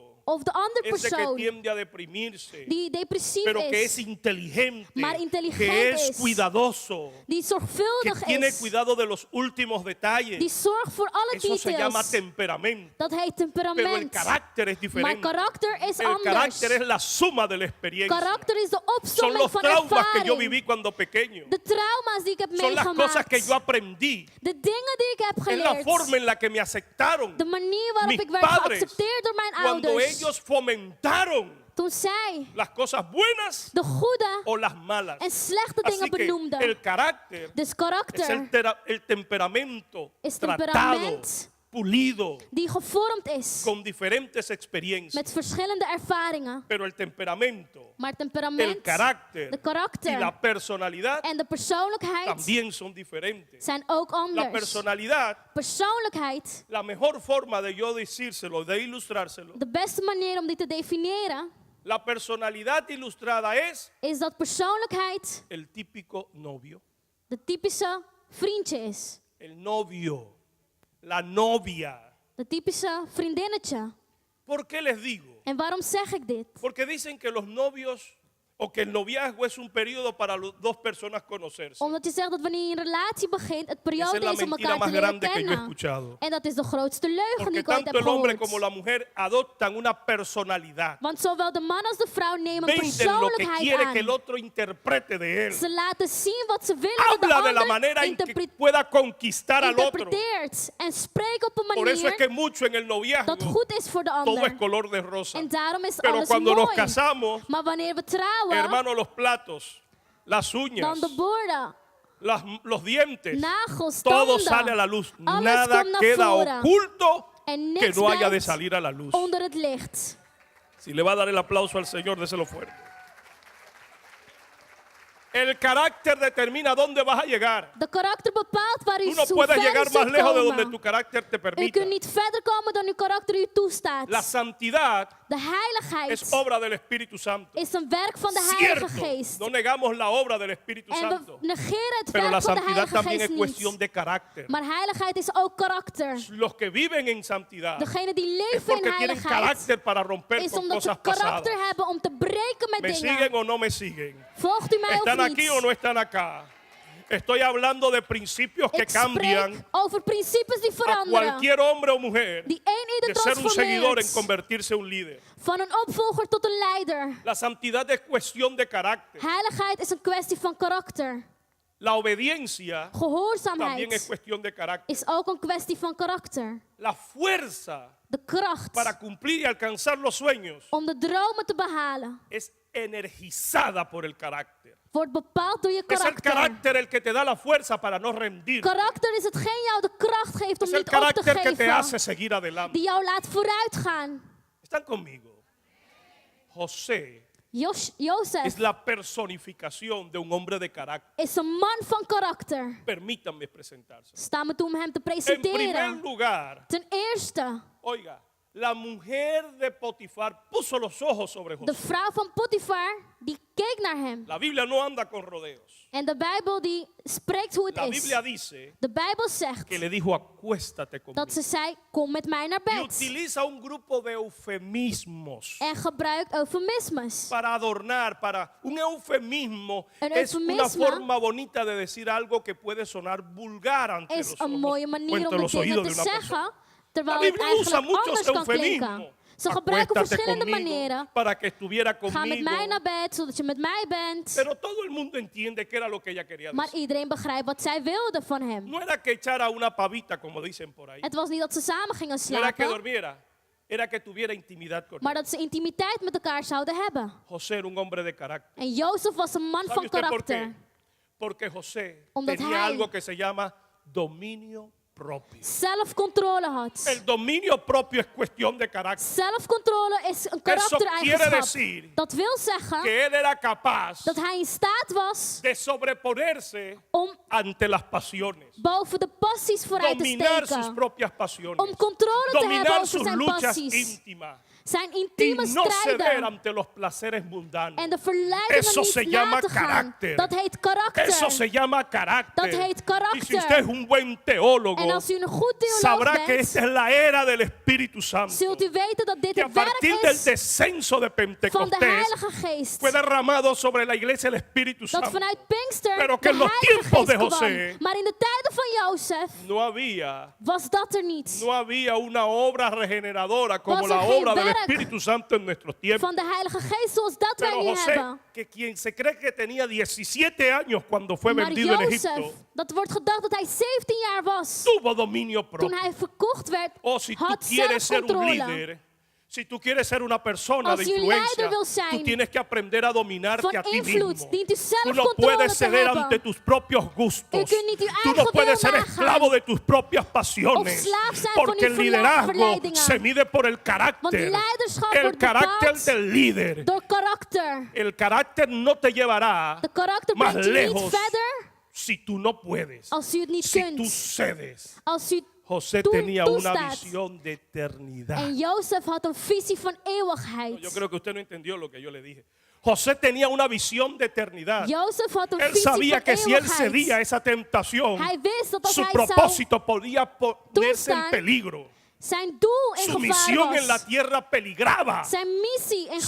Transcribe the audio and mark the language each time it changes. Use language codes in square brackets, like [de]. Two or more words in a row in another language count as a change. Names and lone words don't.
[nl] Of de andere [es] ese que [nl] persoon [es] tiende a deprimirse, [nl] die depressief [es] pero que es [nl] is, [es] inteligente, [nl] maar intelligent [es] que es [nl] is, [es] cuidadoso, [nl] die [es] que [nl] zorgvuldig [es] tiene [nl] is, [es] cuidado de los últimos [nl] die [es] detalles. [nl] zorgt voor alle [es] Eso se llama [nl] details. [es] temperamento. [nl] Dat heet [es] Pero el [nl] temperament. [es] carácter es [nl] Maar [es] diferente. [nl] karakter is [es] El [nl] anders. [es] carácter es la suma de la experiencia. [nl] Karakter is de [es] Son [nl] opsomming [es] los [nl] van [es] traumas que yo [nl] ervaring. [es] viví cuando pequeño. [nl] De trauma's die ik heb [es] Son las cosas que yo [nl] meegemaakt. [es] aprendí. [nl] De dingen die ik heb [es] Es la forma [nl] geleerd. [es] en la que me aceptaron [nl] De manier waarop [es] mis [nl] ik werd [es] padres [nl] geaccepteerd door mijn [es] cuando [nl] ouders. [es] ellos fomentaron [nl] Toen zij [es] las cosas buenas [nl] de goede [es] o las malas. [nl] en slechte [es] Así [nl] dingen [es] que [nl] benoemden. [es] el carácter [nl] Dus [es] es [nl] karakter [es] el temperamento [nl] is [es] tratado, [nl] temperament [es] pulido, [nl] die gevormd is [es] con diferentes experiencias. [nl] met verschillende ervaringen. [es] Pero el temperamento, [nl] Maar [es] el [nl] temperament, [es] carácter [nl] de [es] y [nl] karakter [es] la personalidad [nl] en de persoonlijkheid [es] también son diferentes. [nl] zijn ook [es] La [nl] anders. [es] personalidad, [nl] Persoonlijkheid, [es] la mejor forma de yo decírselo, de ilustrárselo, [nl] de beste manier om die te definiëren, [es] la personalidad ilustrada es [nl] is dat persoonlijkheid [es] el típico novio. [nl] de typische vriendje is. [es] El novio, la novia. [nl] De typische vriendinnetje. [es] ¿Por qué les digo? [nl] En waarom zeg ik dit? [es] Porque dicen que los novios o que el noviazgo es un periodo para dos personas conocerse. [nl] Omdat je zegt dat wanneer je een relatie begint, het [es] Esa [nl] periode [es] es la [nl] is om [es] mentira [nl] elkaar [es] más [nl] te leren [es] grande que yo he [nl] kennen. [es] escuchado. [nl] En dat is de grootste leugen die [es] Porque [nl] ik ooit [es] tanto [nl] heb [es] el hombre como la [nl] gehoord. [es] mujer adoptan una personalidad. [nl] Want zowel de man als de vrouw nemen [es] Venden lo que [nl] persoonlijkheid [es] quiere que el [nl] aan. [es] otro interprete de él. [nl] Ze laten zien wat ze willen dat de [es] Habla de la [nl] ander [es] manera en que pueda conquistar al otro. [nl] interpreteert. En spreekt op een [es] Por eso es [nl] manier [es] que mucho en el noviazgo [nl] dat goed is voor de [es] todo es [nl] ander. [es] color de rosa. [nl] En daarom is [es] Pero [nl] alles [es] cuando nos [nl] mooi. [es] casamos, [nl] Maar wanneer we trouwen, [es] hermano, los platos, las uñas, [nl] dan de borden, [es] los dientes, [nl] nagels, [es] todo [nl] tanden. [es] sale a la luz. [nl] Alles [es] Nada [nl] komt naar [es] queda [nl] voren. [es] oculto [nl] En [es] que [nl] niks [es] no haya de [nl] blijft [es] salir a la luz. [nl] onder het licht. [es] Si le va a dar el aplauso al Señor, déselo fuerte. El carácter determina dónde vas a llegar. [nl] De karakter bepaalt waar u [es] Tú no [nl] zo [es] puedes [nl] ver [es] llegar [nl] zult [es] más lejos de donde [nl] komen. [es] tu carácter te [nl] U [es] permita. [nl] kunt niet verder komen dan uw karakter u toestaat. [es] La santidad [nl] De heiligheid [es] es obra del Espíritu Santo. [nl] is een werk van de Heilige [es] Cierto, [nl] Geest. [es] no negamos la obra del Espíritu [nl] En [es] Santo. [nl] we negeren het [es] Pero la [nl] werk van de [es] santidad [nl] Heilige [es] también [nl] Geest [es] es cuestión [nl] niet. [es] de carácter. [nl] Maar heiligheid is ook karakter. [es] Los que viven en santidad [nl] Degenen die [es] es [nl] leven in [es] porque tienen [nl] heiligheid [es] carácter para romper [nl] is [es] con [nl] omdat ze [es] cosas pasadas. [nl] karakter hebben om te breken met [es] ¿Me [nl] dingen. [es] siguen o no me siguen? [nl] Volgt u mij of [es] ¿Están aquí o [nl] niet? [es] no están acá? Estoy hablando de principios que [nl] Ik [es] cambian [nl] spreek over principes die [es] a [nl] veranderen. [es] cualquier hombre o mujer [nl] Die één [es] de [nl] ieder [es] ser un seguidor en [nl] transformeert. [es] convertirse en un líder. [nl] Van een opvolger tot een leider. [es] La santidad es cuestión de carácter. [nl] Heiligheid is een kwestie van karakter. [es] La obediencia también es [nl] Gehoorzaamheid [es] cuestión de carácter. [nl] is ook een kwestie van karakter. [es] La fuerza [nl] De kracht [es] para cumplir y alcanzar los sueños [nl] om de dromen te behalen [es] es energizada por el carácter. [nl] wordt bepaald door je [es] Es el [nl] karakter. [es] carácter el que te da la fuerza para no rendir. [nl] Karakter is hetgeen jou de kracht geeft om [es] Es el [nl] niet op te [es] carácter que te hace [nl] geven. [es] seguir adelante. [nl] Die jou laat vooruit gaan. [es] ¿Están conmigo? José [nl] Jozef [es] es la personificación de un hombre de carácter. [nl] is een man van karakter. [es] Permítanme presentarse. [nl] Sta me toe om hem te [es] En primer [nl] presenteren. [es] lugar, [nl] Ten eerste, [es] oiga, la mujer de Potifar puso los ojos sobre [nl] de [es] José. [nl] vrouw van Potifar, die keek naar hem. [es] La Biblia no anda con rodeos. [nl] En de Bijbel die spreekt hoe het [es] La [nl] is. [es] Biblia dice [nl] De Bijbel zegt [es] que le dijo, acuéstate conmigo. [nl] dat ze zei, kom met mij naar [es] Y [nl] bed. [es] utiliza un grupo de eufemismos [nl] En gebruikt eufemismes. [es] para adornar, para un eufemismo [nl] Een [es] es una [nl] eufemisme [es] forma bonita de decir algo que puede sonar vulgar ante [nl] Is [es] los [nl] een [es] ojos [nl] mooie [es] o [nl] manier [es] ante [nl] om de [es] los [nl] dingen [es] oídos de [nl] te [es] una persona. [nl] zeggen, terwijl [es] La [nl] het [es] Biblia usa [nl] eigenlijk [es] muchos [nl] anders kan [es] eufemismos. [nl] klinken. Ze gebruiken [es] Acuéstate [nl] verschillende [es] conmigo [nl] manieren. [es] para que estuviera [nl] Ga met mij [es] conmigo. [nl] naar bed, zodat je met mij bent. [es] Pero todo el mundo entiende que era lo que ella quería [nl] Maar [es] decir. [nl] iedereen begrijpt wat zij wilde van hem. [es] No era que echara una pavita, como dicen por ahí. [nl] Het was niet dat ze samen gingen [es] No era que [nl] slapen, [es] durmiera. Era que tuviera intimidad con [nl] maar [es] él. [nl] dat ze intimiteit met elkaar zouden hebben. [es] José era un hombre de carácter. [nl] En Jozef was een man [es] ¿Sabe [nl] van [es] usted por qué? [nl] karakter. [es] Porque José [nl] Omdat [es] tenía [nl] hij- [es] algo que se llama dominio propio. [nl] zelfcontrole had. [es] El dominio propio es cuestión de carácter. [nl] Zelfcontrole is een [es] Eso quiere [nl] karaktereigenschap. [es] decir [nl] Dat wil zeggen [es] que él era capaz [nl] dat hij in staat was [es] de sobreponerse [nl] om [es] ante las pasiones, [nl] boven de passies vooruit te [es] dominar sus [nl] steken. [es] propias pasiones, [nl] Om controle te hebben [es] dominar [nl] over [es] sus [nl] zijn [es] luchas [nl] passies. [es] íntimas [nl] Zijn [es] y [nl] intieme [es] no ceder [nl] strijden [es] ante los placeres mundanos. [nl] en de verleidingen [es] Eso se [nl] niet na [es] llama [nl] te gaan. [es] carácter. [nl] Dat heet karakter. [es] Eso se llama carácter. [nl] Dat heet karakter. [es] Y si usted es un buen teólogo, [nl] En als u een goed theoloog [es] sabrá que [nl] bent, [es] esta es la era del Espíritu Santo. [nl] zult u weten dat dit [es] Que a [nl] het werk [es] partir del [nl] is [es] descenso de [nl] van de [es] Pentecostés [nl] Heilige Geest. [es] fue derramado sobre la iglesia el Espíritu [nl] Dat [es] Santo. [nl] vanuit Pinkster [es] Pero que [nl] de [es] en los [nl] Heilige [es] tiempos de [nl] Geest [es] José [nl] kwam. Maar in de tijden van Jozef [es] No había [nl] was dat er niet. [es] No había una obra regeneradora como [nl] Was [es] la [nl] er geen [es] obra del [nl] werk [es] Espíritu Santo en nuestros tiempos. [nl] Van de Heilige Geest zoals dat wij [es] Pero [nl] nu [es] José, [nl] hebben. [es] que quien se cree que tenía 17 años cuando fue [nl] Maar [es] vendido en [nl] Jozef, [es] Egipto, [nl] dat wordt gedacht dat hij 17 jaar was. [es] tuvo dominio [nl] Toen [es] propio. [nl] hij verkocht werd, [es] O si tú [nl] had [es] quieres ser un [nl] zelfcontrole. [es] líder, si tú quieres ser una persona [nl] Als [es] de [nl] u een [es] influencia, [nl] leider wil zijn, [es] tú tienes que aprender a dominarte [nl] van [es] a ti [nl] invloed, [es] mismo. [nl] dient u [es] Tú no [nl] zelfcontrole [es] puedes [nl] te [es] ceder [nl] hebben. [es] ante tus propios gustos. [nl] U kunt niet uw [es] Tú no [nl] eigen [es] puedes [nl] wil [es] ser [nl] nagaan. [es] esclavo de tus propias pasiones. [nl] Of slaaf zijn van [es] Porque [nl] uw [es] el liderazgo [nl] verleidingen. [es] se mide por el [nl] Want [es] carácter. [nl] leiderschap [es] El [nl] wordt [es] carácter [nl] bepaald [es] del líder. [nl] door karakter. [es] El carácter no te llevará [nl] De karakter [es] más [nl] brengt u niet [es] lejos [nl] verder [es] si tú no puedes. [nl] als u het niet [es] Si tú [nl] kunt. [es] cedes. [nl] Als u [es] José [nl] toe- [es] tenía una [nl] toestaat. [es] visión de eternidad. [nl] En Jozef had een visie van [es] Yo [nl] eeuwigheid. [es] creo que usted no entendió lo que yo le dije. José tenía una visión de eternidad. [nl] Jozef had een [es] Él [nl] visie [es] sabía [nl] van [es] que si él cedía a [nl] eeuwigheid. [es] esa tentación, [nl] Hij wist dat als [es] su [nl] hij zou [es] propósito podía ponerse en [nl] toestaan, [es] peligro. [nl] zijn doel in [es] Su [nl] gevaar [es] misión en la [nl] was. [es] tierra peligraba. [nl] Zijn missie in